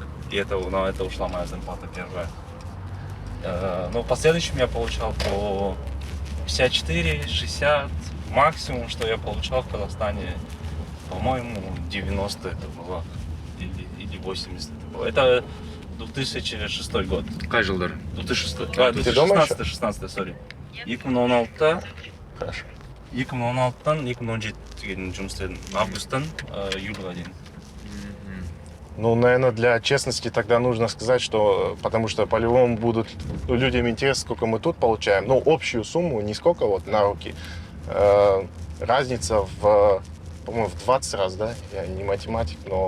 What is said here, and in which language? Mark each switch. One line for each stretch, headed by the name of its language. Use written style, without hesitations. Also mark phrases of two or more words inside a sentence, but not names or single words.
Russian: И на это ушла моя зарплата первая. Но в последующем я получал по 54, 60, максимум, что я получал в Казахстане, по-моему, 90 это было, или 80 это было. Это 2006 год.
Kazakh: Қай жылдар? 2006. 2016, сори. 2016-та.
Russian: Хорошо.
Kazakh: 2016-тан 2017-ге жұмыс істедім. Августтан июльға дейін.
Russian: Ну, наверное, для честности тогда нужно сказать, что, потому что по-любому будут людям интересно, сколько мы тут получаем. Ну, общую сумму, не сколько вот на руки. Разница по-моему, в 20 раз, да? Я не математик, но...